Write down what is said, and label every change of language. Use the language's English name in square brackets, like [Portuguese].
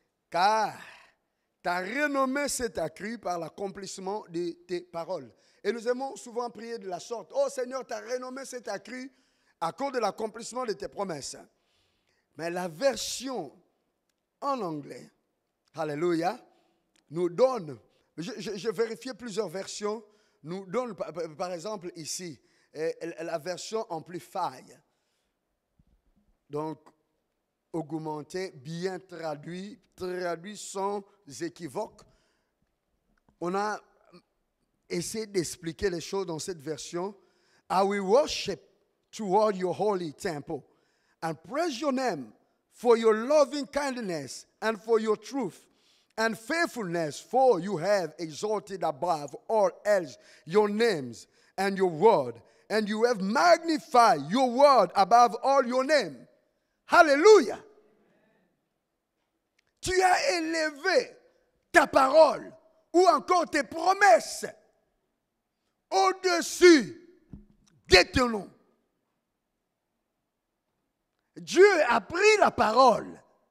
[French] Car ta renommée s'est accrue par l'accomplissement de tes paroles. » Et nous aimons souvent prier de la sorte. « Oh Seigneur, ta renommée s'est accrue à cause de l'accomplissement de tes promesses. » Mais la version en anglais, alléluia, nous donne, je vérifié plusieurs versions, nous donne par exemple ici, la version Amplify. Donc, augmenté, bien traduit sans équivoque. On a essayé d'expliquer les choses dans cette version. [English] « I will worship toward your holy temple and praise your name for your loving kindness and for your truth and faithfulness, for you have exalted above all else your names and your word, and you have magnified your word above all your name. » Alléluia. [French] Tu as élevé ta parole ou encore tes promesses au-dessus de ton nom. Dieu a pris la parole.